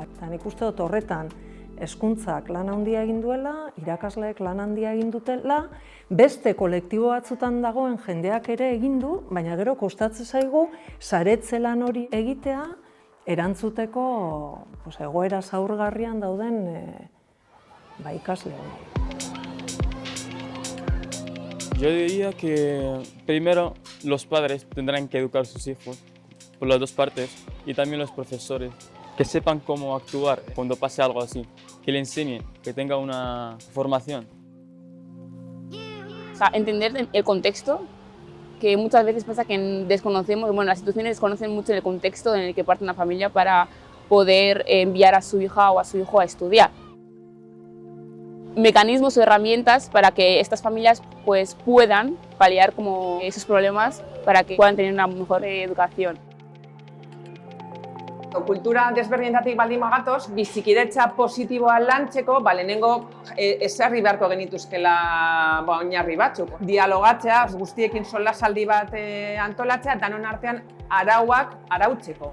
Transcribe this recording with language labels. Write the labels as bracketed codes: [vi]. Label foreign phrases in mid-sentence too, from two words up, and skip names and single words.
[eu] Eta nik uste dut horretan hezkuntzak lan handia egin duela, irakasleek lan handia egin dutela, beste kolektibo batzutan dagoen jendeak ere egin du, baina gero kostatzen zaigu saretze lan hori egitea erantzuteko egoera zaurgarrian dauden ikasleei. [es] Yo diría que primero los padres tendrán que educar a sus hijos por las dos partes y también los profesores que sepan cómo actuar cuando pase algo así, que le enseñen, que tenga una formación. O sea, entender el contexto, que muchas veces pasa que desconocemos, las instituciones desconocen mucho el contexto en el que parte una familia para poder enviar a su hija o a su hijo a estudiar. Mecanismos o herramientas para que estas familias puedan paliar como esos problemas para que puedan tener una mejor educación. [eu] Kultura desberdinetatik baldin bagatoz, bizikidetza positiboa lantzeko, lehenengo ezarri beharko genituzkela oinarri batzuk. Dialogatzea, guztiekin solasaldi bat antolatzea, danon artean arauak arautzeko.